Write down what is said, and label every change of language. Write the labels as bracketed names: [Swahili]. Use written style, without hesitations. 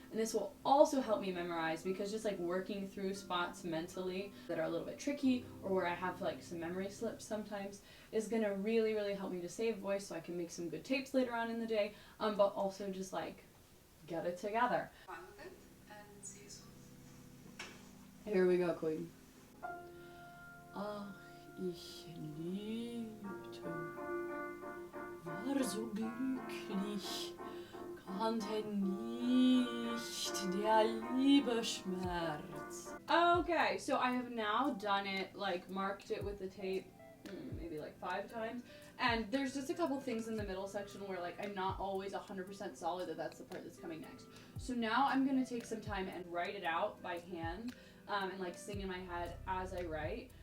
[English] And this will also help me memorize, because just working through spots mentally that are a little bit tricky, or where I have some memory slips sometimes, is going to really, really help me to save voice so I can make some good tapes later on in the day, but also just get it together. Fun with it and see you soon. Here we go, Queen. [German] Ach, ich liebte, war so glücklich, kannte nicht der Liebe Schmerz. [English] Okay, so I have now done it, marked it with the tape, maybe 5 times. And there's just a couple things in the middle section where I'm not always 100% solid that that's the part that's coming next. So now I'm going to take some time and write it out by hand, and sing in my head as I write.